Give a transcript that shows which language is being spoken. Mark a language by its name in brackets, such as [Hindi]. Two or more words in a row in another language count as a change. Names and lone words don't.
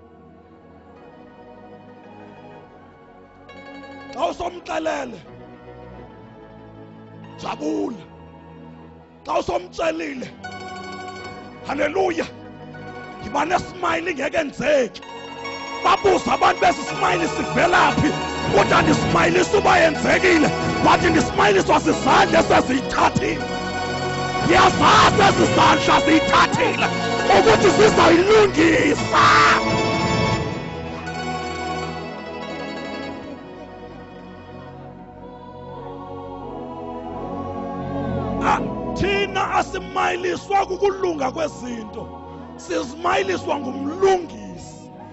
[Xhosa] Xa usomxelele jabula. Xa usomtshelile haleluya yiba nesmile ngeke enzeki. Babuza abantu besi smile sivelaphi, kodwa ndismilisa uba yenzekile, wathi ndismiliswa sizandla eseziyithathile. Yazazi ezizandla ziyithathile ukuthi zizayilungisa. Thina asimayiliswa kukulunga kwezinto, sizimayiliswa ngumlungisi.